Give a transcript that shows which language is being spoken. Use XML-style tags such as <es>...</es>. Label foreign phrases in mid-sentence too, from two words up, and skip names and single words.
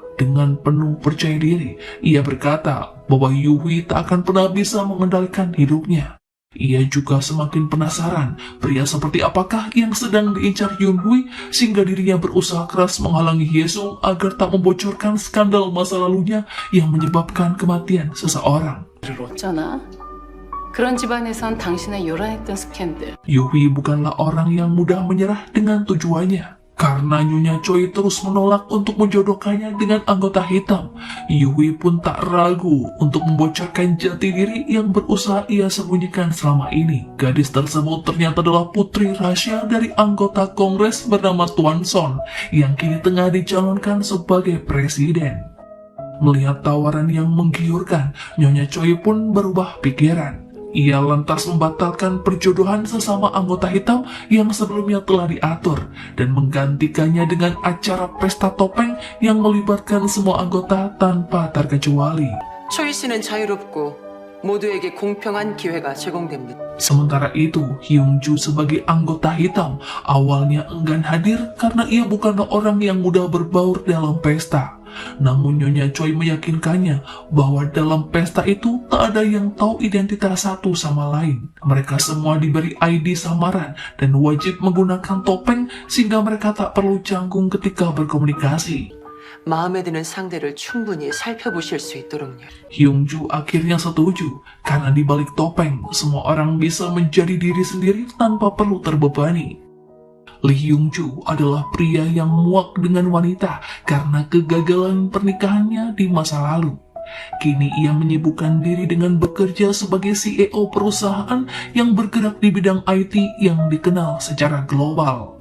<id>Dengan penuh percaya diri, ia berkata bahwa Yui tak akan pernah bisa mengendalikan hidupnya. Ia juga semakin penasaran pria seperti apakah yang sedang diincar Yunhui, sehingga dirinya berusaha keras menghalangi Yesung agar tak membocorkan skandal masa lalunya yang menyebabkan kematian seseorang.</id> <ko>어쩌나? 그런 집안에선 당신의 요란했던 스캔들.</ko> <id>Yui bukanlah orang yang mudah menyerah dengan tujuannya. Karena Nyonya Choi terus menolak untuk menjodohkannya dengan anggota hitam, Yui pun tak ragu untuk membocorkan jati diri yang berusaha ia sembunyikan selama ini. Gadis tersebut ternyata adalah putri rahasia dari anggota kongres bernama Tuan Son, yang kini tengah dicalonkan sebagai presiden. Melihat tawaran yang menggiurkan, Nyonya Choi pun berubah pikiran. Ia lantas membatalkan perjodohan sesama anggota hitam yang sebelumnya telah diatur dan menggantikannya dengan acara pesta topeng yang melibatkan semua anggota tanpa terkecuali.</id> <ko>초이 씨는 자유롭고 모두에게 공평한 기회가 제공됩니다.</ko> <id>Sementara itu, Hyungju sebagai anggota hitam awalnya enggan hadir karena ia bukanlah orang yang mudah berbaur dalam pesta. Namun Nyonya Choi meyakinkannya bahwa dalam pesta itu tak ada yang tahu identitas satu sama lain. Mereka semua diberi ID samaran dan wajib menggunakan topeng sehingga mereka tak perlu canggung ketika berkomunikasi.</id> <ko>마음에 드는 상대를 충분히 살펴보실 수 있도록요.</ko> <id>Hyungju akhirnya setuju karena di balik topeng semua orang bisa menjadi diri sendiri tanpa perlu terbebani. Lee Hyungju adalah pria yang muak dengan wanita karena kegagalan pernikahannya di masa lalu. Kini ia menyibukkan diri dengan bekerja sebagai CEO perusahaan yang bergerak di bidang IT yang dikenal secara global.</id>